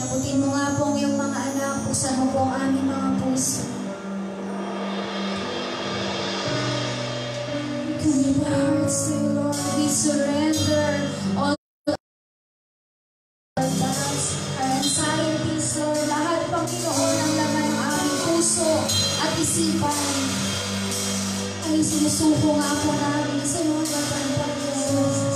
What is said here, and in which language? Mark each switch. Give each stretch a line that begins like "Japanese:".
Filipino: Abutin mo nga po ang iyong mga anak. Buksan mo po ang aming mga puso.
English: Commit our hearts to you, Lord. We surrender all our doubts, our anxieties, Lord.
Filipino: Lahat, Panginoon, ang laman ng aming puso at isipan ay sinusuko nga po namin sa iyong harapan, Panginoon.